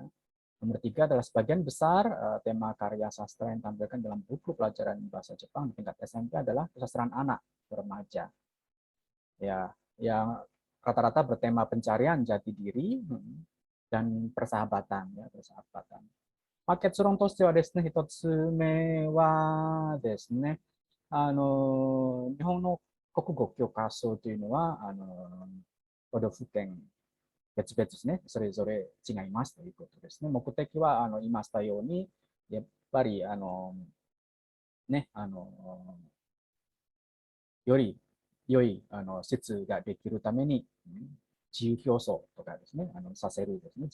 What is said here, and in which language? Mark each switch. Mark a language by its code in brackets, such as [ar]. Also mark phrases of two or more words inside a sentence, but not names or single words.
[id] Nomor 3 adalah sebagian besar tema karya sastra yang ditampilkan dalam buku pelajaran bahasa Jepang di tingkat SMP adalah kesastraan anak remaja, ya, yang rata-rata bertema pencarian jati diri dan persahabatan, ya, persahabatan. [ja] 結論としてはですね、一つ目はですね、日本の国語教科書というのは、都道府県別々ですね、それぞれ違いますということですね。目的は言いましたように、やっぱりね、より良い説ができるために、自由競争とかですね、させるですね。